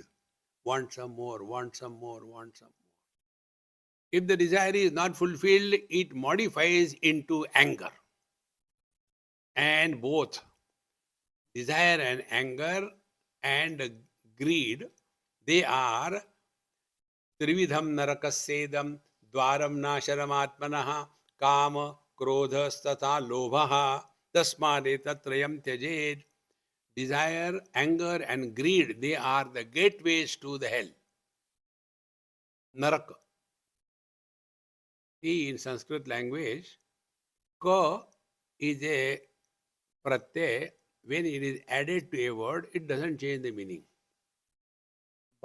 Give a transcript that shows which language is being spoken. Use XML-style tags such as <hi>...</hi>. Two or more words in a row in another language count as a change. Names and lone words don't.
<en>Want some more, want some more, want some more. If the desire is not fulfilled, it modifies into anger. And both desire and anger and greed, they are</en> <sa>Trividham narakassedam dvaram nasharam kama krodhastata lobha tasmade tatrayam tyajed.</sa> <en>Desire, anger and greed, they are the gateways to the hell. Naraka. See, in Sanskrit language, ka is a pratyay. When it is added to a word, it doesn't change the meaning.</en>